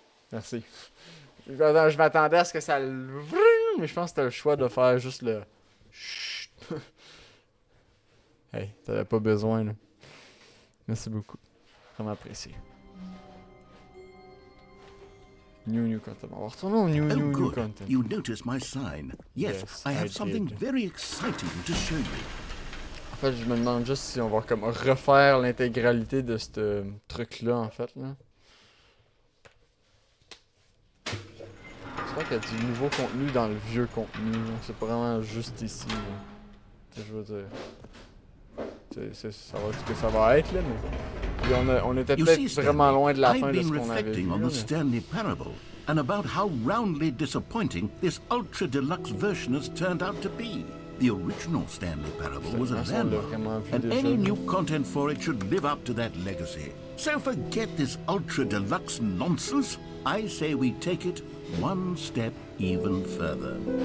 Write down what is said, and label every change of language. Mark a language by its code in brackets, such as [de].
[fr] Merci. Je m'attendais à ce que ça le... Mais je pense que c'était le choix de faire juste le... Chut. Hey, t'avais pas besoin, là. Merci beaucoup. Vraiment apprécié. New content. On va retourner au new content. [en] You noticed my sign. Yes, I have something very exciting to show you. [fr] En fait, je me demande juste si on va comme refaire l'intégralité de ce truc-là, en fait, là. J'espère qu'il y a du nouveau contenu dans le vieux contenu, là. C'est pas vraiment juste ici, là. Je veux dire... Ça va être ce que ça va être, là, mais... Puis on était peut-être vraiment loin de la fin de ce qu'on avait vu, [en] on the Stanley Parable and about how roundly disappointing this ultra deluxe version has turned out to be. The original Stanley Parable was a landmark, and any new content for it should live up to that legacy. So forget this ultra deluxe nonsense. I say we take it one step even further.